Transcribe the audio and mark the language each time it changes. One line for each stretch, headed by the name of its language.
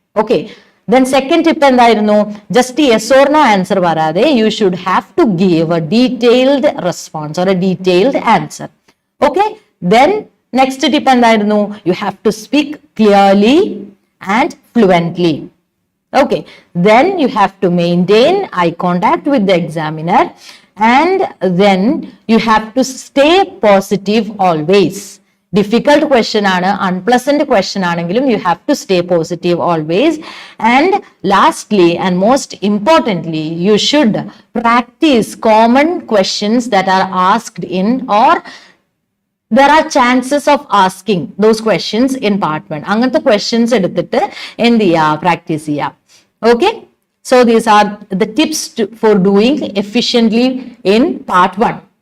English: Okay, then second tip എന്തായിരുന്നു, just yes or no answer പറയാതെ you should have to give a detailed response or a detailed answer. Okay, then next tip എന്തായിരുന്നു, you have to speak clearly and fluently. Okay, then you have to maintain eye contact with the examiner, and then you have to stay positive always. Difficult question aanu, unpleasant question aanengilum you have to stay positive always. And lastly and most importantly, you should practice common questions that are asked in or there are chances of asking those questions in part 1.
Malayalam: അങ്ങനത്തെ questions എടുത്തിട്ട് എന്ത് ചെയ്യാ, practice ചെയ്യാം.
English: Okay, so these are the tips for doing efficiently in part 1.